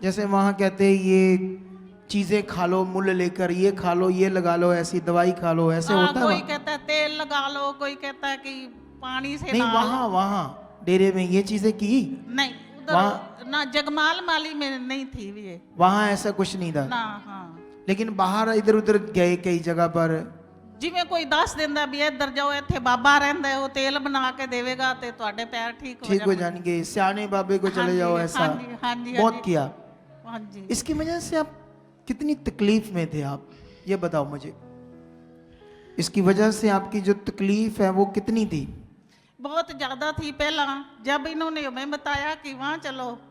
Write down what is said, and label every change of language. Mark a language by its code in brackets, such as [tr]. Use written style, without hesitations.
[hi] जैसे वहां कहते हैं ये चीजें खा लो, मुल लेकर ये खा लो, ये लगा लो, ऐसी दवाई खा लो, ऐसे होता है? कोई कहता है तेल लगा लो, कोई कहता है कि पानी से नहीं, वहां डेरे में ये चीजें की? नहीं, उधर ना जगमाल माली में नहीं थी ये। वहां ऐसा कुछ नहीं था ना। हाँ। लेकिन बाहर इधर उधर गए कई जगह पर? [pa] जिਵੇਂ ਕੋਈ ਦੱਸ ਦਿੰਦਾ ਵੀ ਇੱਧਰ ਜਾਓ, ਇੱਥੇ ਬਾਬਾ ਰਹਿੰਦਾ ਹੈ, ਉਹ ਤੇਲ ਬਣਾ ਕੇ ਦੇਵੇਗਾ ਤੇ ਤੁਹਾਡੇ ਪੈਰ ਠੀਕ [hi] हो जाएंगे, सियाने बाबे को चले जाओ, ऐसा बहुत किया। हाँ जी। इसकी वजह से आप कितनी तकलीफ में थे आप, ये बताओ मुझे। इसकी वजह से आपकी जो तकलीफ है वो कितनी थी? बहुत ज्यादा थी। पहला जब इन्होंने हमें बताया कि वहाँ चलो,